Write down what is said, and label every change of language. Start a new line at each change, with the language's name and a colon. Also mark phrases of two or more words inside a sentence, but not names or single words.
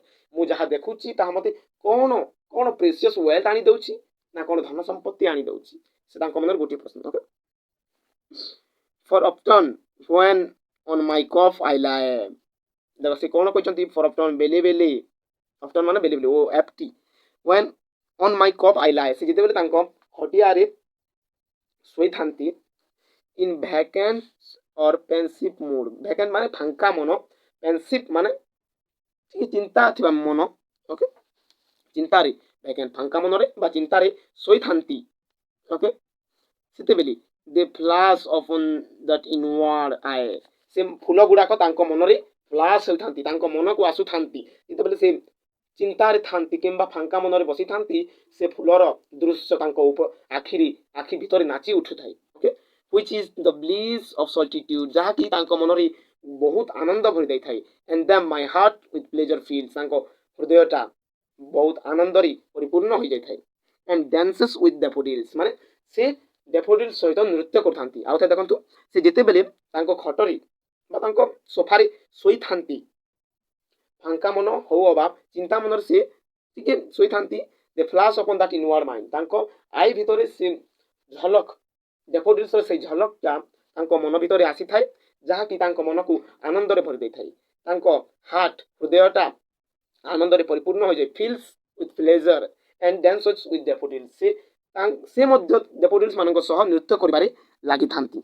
Odia: ମୁଁ ଯାହା ଦେଖୁଛି ତାହା ମୋତେ କ'ଣ କ'ଣ
English: precious wealth
Odia: ଆଣି ଦେଉଛି ନା କ'ଣ ଧନ ସମ୍ପତ୍ତି ଆଣି ଦେଉଛି, ସେ ତାଙ୍କ ମନରେ ଗୋଟିଏ ପ୍ରଶ୍ନ। ଓକେ,
English: for often when on my cuff I lie,
Odia: ଦେଖ ସେ କ'ଣ କହିଛନ୍ତି,
English: for often
Odia: ବେଲେ ବେଲେ, often ମାନେ ବେଲେ ବେଲେ, ଓ ଏଫ୍ଟି,
English: when on my cuff I lie,
Odia: ସେ ଯେତେବେଳେ ତାଙ୍କ ଖଟିଆରେ ଶୋଇଥାନ୍ତି,
English: in vacant or pensive mood,
Odia: vacant ମାନେ ଫାଙ୍କା ମନ, pensive ମାନେ ଟିକେ ଚିନ୍ତା ଥିବା ମନ, ଓକେ, ଚିନ୍ତାରେ, vacant ଫାଙ୍କା ମନରେ ବା ଚିନ୍ତାରେ ଶୋଇଥାନ୍ତି, ଓକେ, ସେତେବେଳେ
English: they flash upon that inward eye,
Odia: ସେ ଫୁଲ ଗୁଡ଼ାକ ତାଙ୍କ ମନରେ ଫ୍ଲାସ୍ ହୋଇଥାନ୍ତି, ତାଙ୍କ ମନକୁ ଆସୁଥାନ୍ତି, ଯେତେବେଳେ ସେ ଚିନ୍ତାରେ ଥାନ୍ତି କିମ୍ବା ଫାଙ୍କା ମନରେ ବସିଥାନ୍ତି, ସେ ଫୁଲର ଦୃଶ୍ୟ ତାଙ୍କ ଆଖି ଭିତରେ ନାଚି ଉଠୁଥାଏ, ଓକେ,
English: which is the bliss of solitude,
Odia: ଯାହାକି ତାଙ୍କ ମନରେ ବହୁତ ଆନନ୍ଦ ଭରି ଦେଇଥାଏ,
English: and then my heart with pleasure feels,
Odia: ତାଙ୍କ ହୃଦୟଟା ବହୁତ ଆନନ୍ଦରେ ପରିପୂର୍ଣ୍ଣ ହୋଇଯାଇଥାଏ,
English: and dances with daffodils,
Odia: ମାନେ ସେ ଡେଫୋଡିଲ୍ ସହିତ ନୃତ୍ୟ କରୁଥାନ୍ତି। ଆଉ ଥରେ ଦେଖନ୍ତୁ, ସେ ଯେତେବେଳେ ତାଙ୍କ ଖଟରେ ବା ତାଙ୍କ ସୋଫାରେ ଶୋଇଥାନ୍ତି, ଫାଙ୍କା ମନ ହଉ ଅବା ଚିନ୍ତା ମନରେ ସେ ଟିକେ ଶୋଇଥାନ୍ତି,
English: they flash upon that inward mind,
Odia: ତାଙ୍କ ଆଇ ଭିତରେ ସେ ଝଲକ, ଡେଫୋଡିଲ୍ସର ସେଇ ଝଲକଟା ତାଙ୍କ ମନ ଭିତରେ ଆସିଥାଏ, ଯାହାକି ତାଙ୍କ ମନକୁ ଆନନ୍ଦରେ ଭରି ଦେଇଥାଏ, ତାଙ୍କ ହାର୍ଟ, ହୃଦୟଟା ଆନନ୍ଦରେ ପରିପୂର୍ଣ୍ଣ ହୋଇଯାଏ,
English: feels with pleasure and dances with daffodils,
Odia: ସେ ମଧ୍ୟ ଡେଫୋଡିଲ୍ସ ମାନଙ୍କ ସହ ନୃତ୍ୟ କରିବାରେ ଲାଗିଥାନ୍ତି।